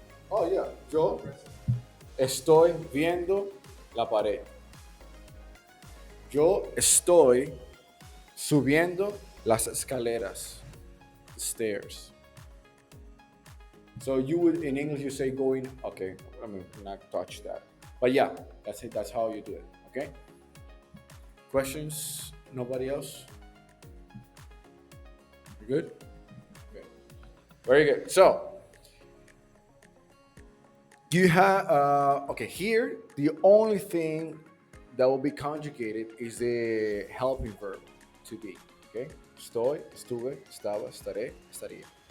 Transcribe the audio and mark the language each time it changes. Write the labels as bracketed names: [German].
[English] Oh yeah, [Spanish] yo estoy viendo la pared. Yo estoy subiendo las escaleras, stairs. [English] So you would in English you say going. Okay, I mean not touch that, but yeah, that's it. That's how you do it. Okay. Questions? Nobody else? You good? Okay. Very good. So you have okay here. The only thing that will be conjugated is the helping verb to be. Okay. [Spanish] Estoy, estuve, estaba, estaré, estaría.